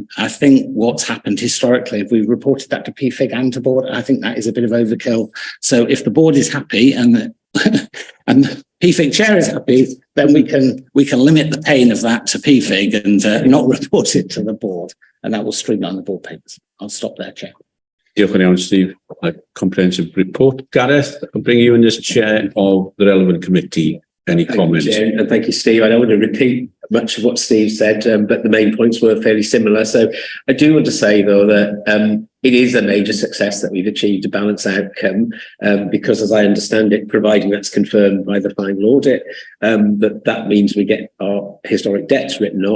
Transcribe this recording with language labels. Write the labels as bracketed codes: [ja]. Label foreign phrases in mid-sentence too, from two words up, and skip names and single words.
[en] I think what's happened historically, if we've reported that to PFIG and to board, I think that is a bit of overkill. So if the board is happy and the PFIG chair is happy, then we can limit the pain of that to PFIG and not report it to the board, and that will streamline the board papers. I'll stop there, Chair. [cy] Diolch yn iawn, Steve. [en] A comprehensive report. Gareth, I'll bring you in as chair of the relevant committee. Any comments? And thank you, Steve. I don't want to repeat much of what Steve said, but the main points were fairly similar. So I do want to say, though, that it is a major success that we've achieved a balanced outcome, because, as I understand it, providing that's confirmed by the final audit, that means we get our historic debts written off.